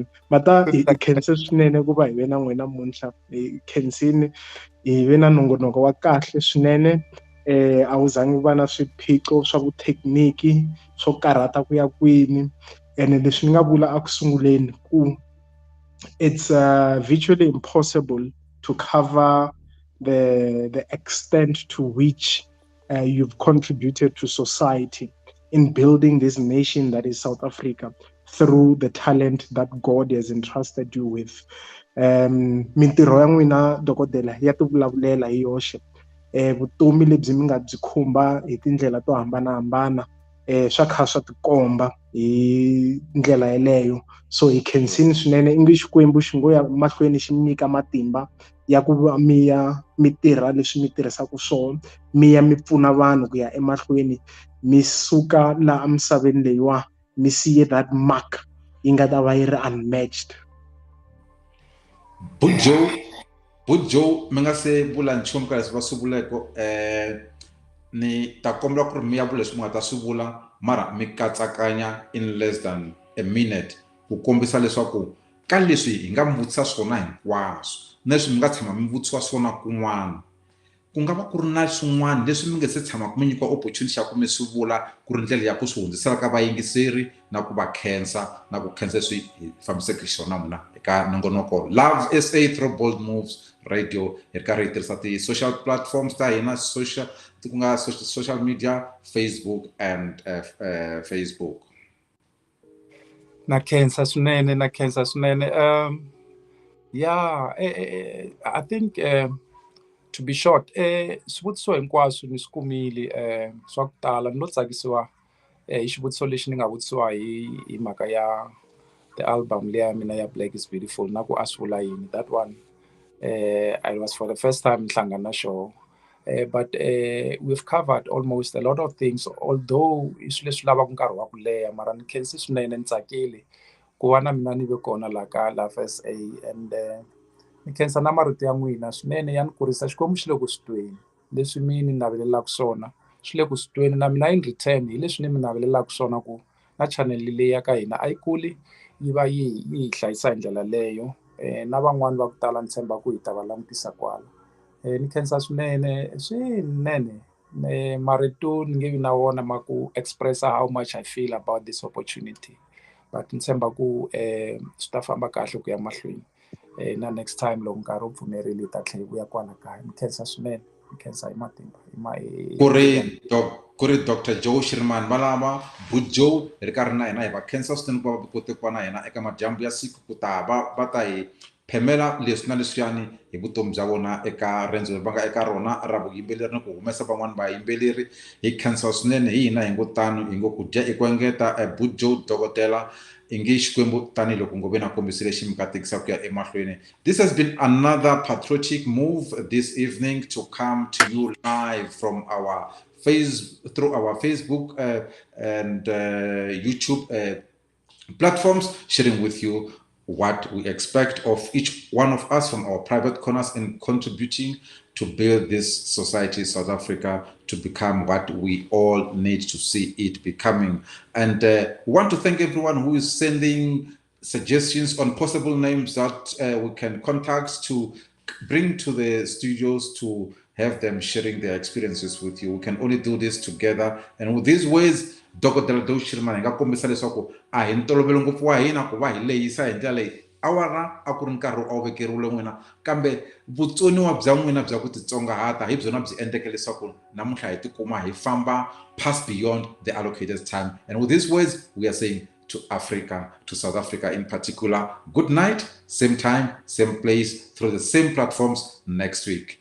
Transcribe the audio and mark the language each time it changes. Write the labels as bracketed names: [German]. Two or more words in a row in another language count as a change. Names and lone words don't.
[Tsonga] Mata hi khense swinene ku va hi ve na n'wina namuntlha, hi khensini hi ve na nongonoko wa kahle swinene. A wu zangi va na swiphiqo swa vu thekiniki swo karhata ku ya kwini, ene leswi ni nga vula a ku sunguleni ku [English] it's virtually impossible to cover the extent to which you've contributed to society in building this nation that is South Africa through the talent that God has entrusted you with. [Tsonga] Mintirho ya n'wina dokodela ya ti vulavulela hi yoxe. Vutomi lebyi mi nga byi khumba hi tindlela to hambanahambana swa kha swa tikomba hi ndlela yeleyo. So hi khensini swinene, i nge Xikwembu xi ngo ya mahlweni xi nyika matimba ya ku va mi tirha leswi mi tirhisaka swona, mi ya mi pfuna vanhu ku ya emahlweni, mi suka laha emisaveni leyiwa mi siye [English] that mark [Tsonga] yi nga ta va yi ri unmatched. Bujo mi nga se vula nchumu ka leswi va swi vuleko ni ta kombela ku ri mi ya vula leswi mi nga ta swi vula mara mi katsakanya in [English] less than a minute [Tsonga] ku kombisa leswaku ka leswi hi nga mi vutisa swona hinkwaswo na leswi mi nga tshama mi vutisiwa swona kun'wana ku nga va ku ri na swin'wana leswi mi nga se tshama mi nyikiwa opportunity ya ku mi swi vula ku ri ndlela ya ku swi hundzisela ka vayingiseri na ku va khensa na ku khensa leswi hi fambiseke xiswona n'wina eka nongonoko Love SA through Bold Moves Radio hi ri karhi hi tirhisa ti-social platforms ta hina ku nga [English] social media Facebook and Facebook. [Tsonga] Na khensa swinene [English] yeah I think to be short [Tsonga] swivutiso hinkwaswo ni swi kumile swa ku tala ni lo tsakisiwa hi xivutiso lexi ni nga vutisiwa hi mhaka ya [English] the album [Tsonga] leya mina ya Black is Beautiful na ku a swi vula yini. [English] That one I was for the first time [Tsonga] ni hlangana na xoho [English] but we've covered almost a lot of things, although [Tsonga] i swilo leswi lavaka nkarhi wa ku leha mara ni khensi swinene ni tsakile ku va na mina ni ve kona laha ka Love SA and ni khensa na marito ya n'wina swinene ya ni kurisa. Xikwembu xi le ku swi tweni leswi mi ni navelelaka swona, swi le ku swi tweni na mina [English] in return [Tsonga] hi leswi ni mi navelelaka swona ku na channel leyi ya ka hina a yi kuli yi va yi hi hlayisa hi ndlela leyo na van'wani va ku tala ni tshemba ku hi ta va langutisa kwala. Ni khensa swinene marito ni nge vi na wona ma ku expressa [English] how much I feel about this opportunity, but [Tsonga] ni tshemba ku swi ta famba kahle ku ya mahlweni na [English] next time [Tsonga] loko nkarhi wu pfumerile hi ta tlhela hi vuya kwala kaya. Ni khensa swinene, ni khensa hi matimba ku ri Dr. Joe Shirimani valava Bujo hi ri karhi na hina hi va khensa swinene ku va kote ku va na hina eka madyambu ya siku ku ta va ta hi phemela leswi na leswiyani hi vutomi bya vona eka rendzo va nga eka rona ra vuyimbeleri ni ku humesa van'wani vayimbeleri. Hi khensa swinene hi hina hi ngo tano hi ngo ku dya i ku engeta Bujo dokodela i nge Xikwembu tanihiloko NGOBENI a kombisile xi mi katekisa ku ya emahlweni. [English] This has been another patriotic move this evening to come to you live from our through our Facebook and YouTube platforms, sharing with you what we expect of each one of us from our private corners and contributing to build this society, South Africa, to become what we all need to see it becoming. And we want to thank everyone who is sending suggestions on possible names that we can contact to bring to the studios to have them sharing their experiences with you. We can only do this together. And with these ways, Dr. [Tsonga] Shirimani nga kombisa leswaku a hi ntolovelo ngopfu wa hina ku va hi lehisa hi ndlela leyi awara a ku ri nkarhi a wu vekeriwile n'wina, kambe vutsoniwa bya n'wina bya ku titsongahata hi byona byi endleke leswaku namuntlha hi tikuma hi famba [English] past beyond the allocated time. And with these words, we are saying to Africa, to South Africa in particular, good night, same time, same place, through the same platforms next week.